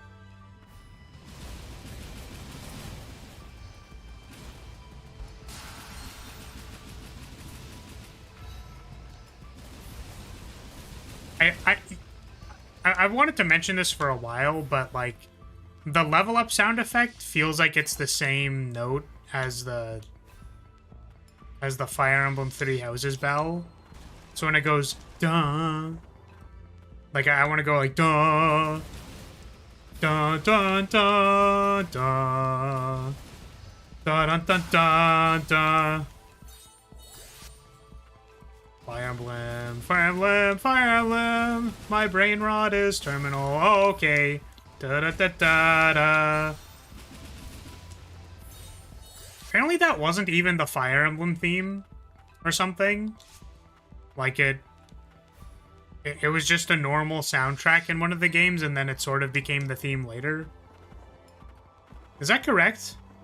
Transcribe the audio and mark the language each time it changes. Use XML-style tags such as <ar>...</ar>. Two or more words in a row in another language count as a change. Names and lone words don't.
<en>I wanted to mention this for a while, but like, the level up sound effect feels like it's the same note as the Fire Emblem Three Houses bell. So when it goes duh, like I want to go like duh, duh, duh, duh, duh, duh, dun, dun, dun, dun. Fire Emblem, Fire Emblem, Fire Emblem. My brain rot is terminal. Oh, okay. Da da da da da. Apparently that wasn't even the Fire Emblem theme or something. Like it was just a normal soundtrack in one of the games, and then it sort of became the theme later. Is that correct?</en>